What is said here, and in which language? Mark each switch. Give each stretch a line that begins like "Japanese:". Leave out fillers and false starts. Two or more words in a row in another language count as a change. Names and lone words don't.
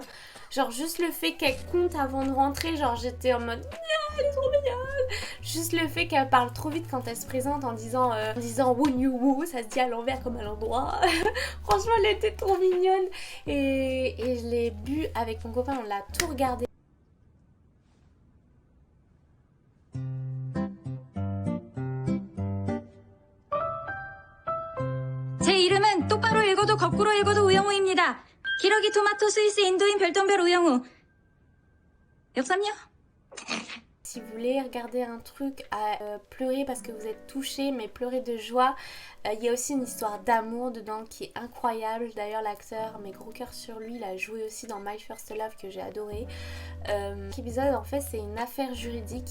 French: Genre juste le fait qu'elle compte avant de rentrer, genre j'étais en mode elle est trop mignonne. Juste le fait qu'elle parle trop vite quand elle se présente en disant Woo you woo, ça se dit à l'envers comme à l'endroit. Franchement elle était trop mignonne. Et je l'ai bu avec mon copain, on l'a tout regardé.
Korean: 제 이름은 똑바로 읽어도 거꾸로 읽어도 우영우입니다. 기러기 토마토 스위스 인도인 별똥별 우영우. 역삼요?
French: Si vous voulez regarder un truc à pleurer parce que vous êtes touché mais pleurer de joie, il y a aussi une histoire d'amour dedans qui est incroyable. D'ailleurs l'acteur, mes gros cœurs sur lui, il a joué aussi dans My First Love que j'ai adoré. L'épisode en fait c'est une affaire juridique.